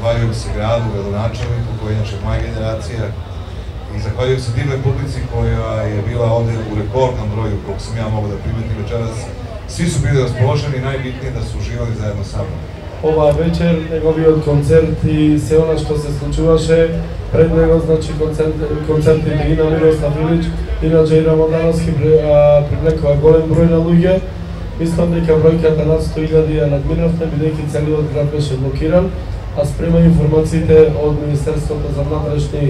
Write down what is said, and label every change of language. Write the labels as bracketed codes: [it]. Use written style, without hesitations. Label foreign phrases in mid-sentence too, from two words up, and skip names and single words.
[sr] zahvaljujem se gradu, gradonačelniku, koji je inače moja generacija, i zahvaljujem se divnoj publici koja je bila ovde u rekordnom broju, koliko sam ja mogu da primetim večeras. Svi su bili raspoloženi i najbitnije da su uživali zajedno sa mnom. [mk] Ova večer, неговиот концерт и се она што се случуваше пред него, значи концертите и на Мирослав Илич, иначе и Рамадановски привлекува голем број на луѓе. Мислам дека бројката над 100.000 ја надминавте, бидејќи целиот град беше блокиран, а спрема информациите од Министерството за внатрешни